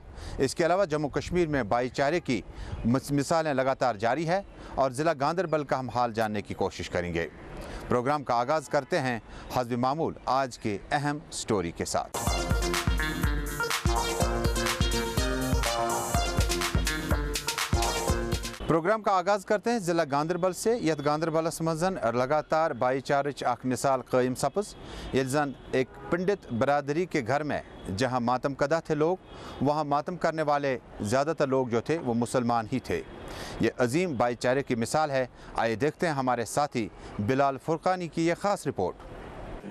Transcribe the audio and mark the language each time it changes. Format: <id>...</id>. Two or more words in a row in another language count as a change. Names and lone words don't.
<hi>इसके अलावा जम्मू कश्मीर में भाईचारे की मिसालें लगातार जारी है और ज़िला गांदरबल का हम हाल जानने की कोशिश करेंगे। प्रोग्राम का आगाज़ करते हैं हस्ब मामूल आज के अहम स्टोरी के साथ। प्रोग्राम का आगाज़ करते हैं ज़िला गांदरबल से।</hi> <ks>यथ गांदरबलस मजन लगातार भाईचारच अख मिसाल कायम सपज यदि जन</ks> <hi>एक पंडित बरादरी के घर में जहां मातम कदा थे लोग, वहां मातम करने वाले ज़्यादातर लोग जो थे वो मुसलमान ही थे। ये अजीम भाईचारे की मिसाल है। आइए देखते हैं हमारे साथी बिलाल फुरकानी की यह ख़ास रिपोर्ट।</hi>